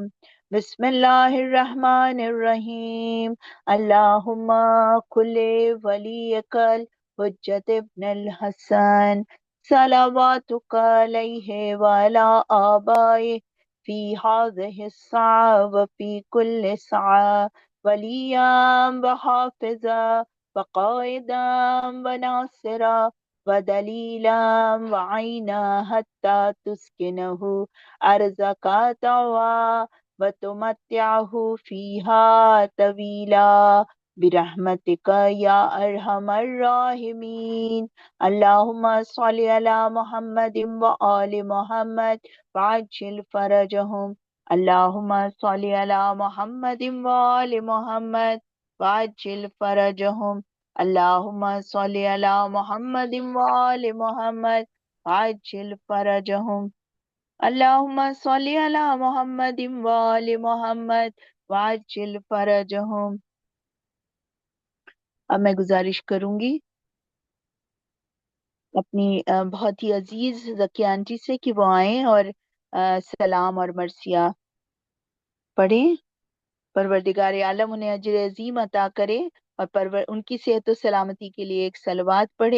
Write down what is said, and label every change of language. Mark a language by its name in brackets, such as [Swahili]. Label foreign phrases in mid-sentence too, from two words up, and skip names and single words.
[Arabic] بسم الله الرحمن الرحيم. اللهم كن لوليك الحجة بن الحسن صلواتك عليه وعلى آبائه في هذه الساعة وفي كل ساعة وليا وحافظا وقائدا وناصرا ودليلا وعينا حتى تسكنه أرضك طوعا وتمتعه فيها طويلا برحمتك يا أرحم الراحمين. اللهم صل على محمد وآل محمد وعجل فرجهم. اللهم صل على محمد وآل محمد وعجل فرجهم. اللهم صل على محمد وآل محمد وعجل فرجهم. اللهم صل على محمد وآل محمد وعجل فرجهم. [Urdu] اب میں گزارش کروں گی اپنی بہت ہی عزیز ذکیہ آنٹی سے کہ وہ آئے اور سلام اور مرثیہ پڑھیں. پروردگار عالم انہیں اجر عظیم عطا کرے اور ان کی صحت اور سلامتی کے لیے ایک صلوات پڑھے.